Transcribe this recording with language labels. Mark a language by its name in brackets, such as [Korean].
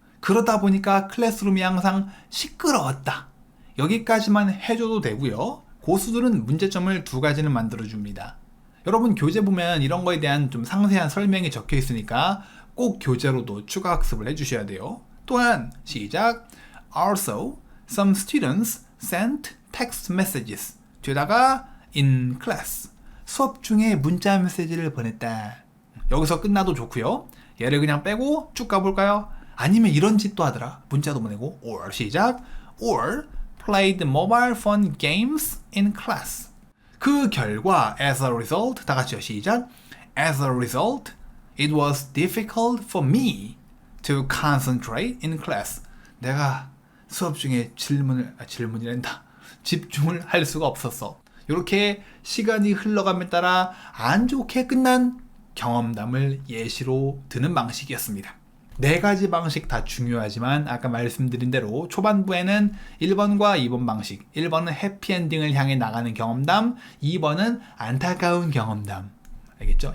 [Korean] 그러다 보니까 클래스룸이 항상 시끄러웠다. 여기까지만 해줘도 되고요. 고수들은 문제점을 2가지는 만들어줍니다. 여러분 교재 보면 이런 거에 대한 좀 상세한 설명이 적혀 있으니까 꼭 교재로도 추가 학습을 해주셔야 돼요. 또한 시작. [English] Also, some students sent text messages. [Korean] 뒤에다가 in class. 수업 중에 문자 메시지를 보냈다. 여기서 끝나도 좋고요. 얘를 그냥 빼고 쭉 가볼까요? 아니면 이런 짓도 하더라. 문자도 보내고. or 시작. [English] or played mobile phone games in class. [Korean] 그 결과 as a result, 다 같이요. 시작. [English] As a result, it was difficult for me to concentrate in class. [Korean] 내가 수업 중에 질문이란다. 집중을 할 수가 없었어. 이렇게 시간이 흘러감에 따라 안 좋게 끝난 경험담을 예시로 드는 방식이었습니다. 네 가지 방식 다 중요하지만 아까 말씀드린 대로 초반부에는 1번과 2번 방식, 1번은 해피엔딩을 향해 나가는 경험담, 2번은 안타까운 경험담. 알겠죠?